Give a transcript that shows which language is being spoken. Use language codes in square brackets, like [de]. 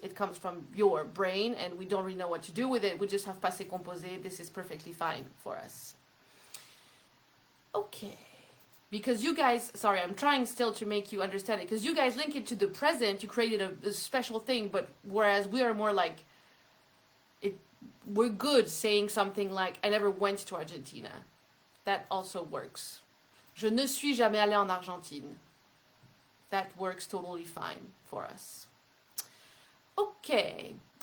[en] It comes from your brain and we don't really know what to do with it. We just have passé composé. This is perfectly fine for us. Okay. because you guys, sorry, I'm trying still to make you understand it, because you guys link it to the present, you created a special thing, but whereas we are more like, we're good saying something like, I never went to Argentina. That also works. [fr] Je ne suis jamais allé en Argentine. [en] That works totally fine for us. Okay.